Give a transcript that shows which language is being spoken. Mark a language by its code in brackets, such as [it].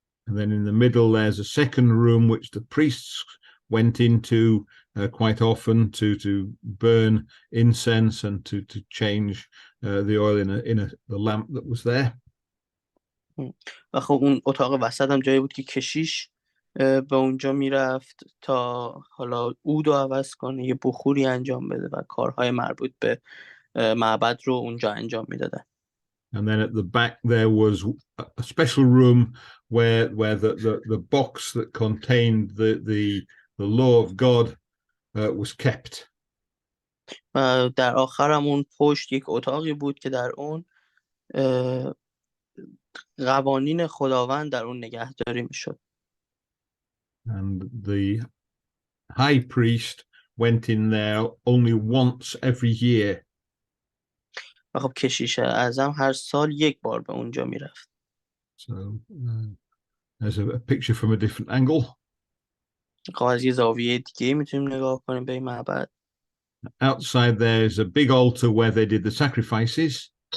[en] And then in the middle there's a second room which the priests went into quite often to burn incense and to change the oil in the lamp that was there. [fa] و خب اون اتاق وسط هم جایی بود که کشیش به اونجا میرفت تا حالا عود رو عوض کنه، یه بخوری انجام بده و کارهای مربوط به معبد رو اونجا انجام میدادن. [en] And then at the back there was a special room where the box that contained the the law of God was kept. [fa] و در آخر هم اون پشت یک اتاقی بود که در اون قوانین خداوند در اون نگهداری میشد. [en] And the high priest went in there only once every year. [fa] و خب کشیش اعظم هر سال یک بار به اونجا میرفت. [en] So there's a picture from a different angle. [fa] خب از یه زاویه دیگه میتونیم نگاه کنیم به این معبد. [en] Outside there's a big altar where they did the sacrifices.